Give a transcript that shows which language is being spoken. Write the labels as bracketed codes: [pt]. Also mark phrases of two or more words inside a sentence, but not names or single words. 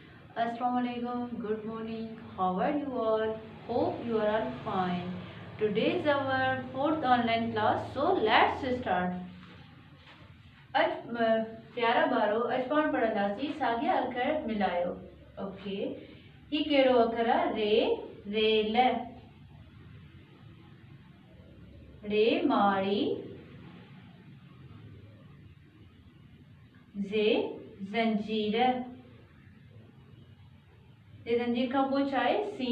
[en] Assalamualaikum, good morning. How are you all? Hope you are all fine. Today is our fourth online class, so let's start. [sd] प्यारा बारो अज पाण पढ़ंदासीं साॻिया अखर मिलायो. ओके, ही कहिड़ो अखर आहे? रेल, रे माड़ी, जे जंजीर, जे जंजीर खां पोइ छा आहे?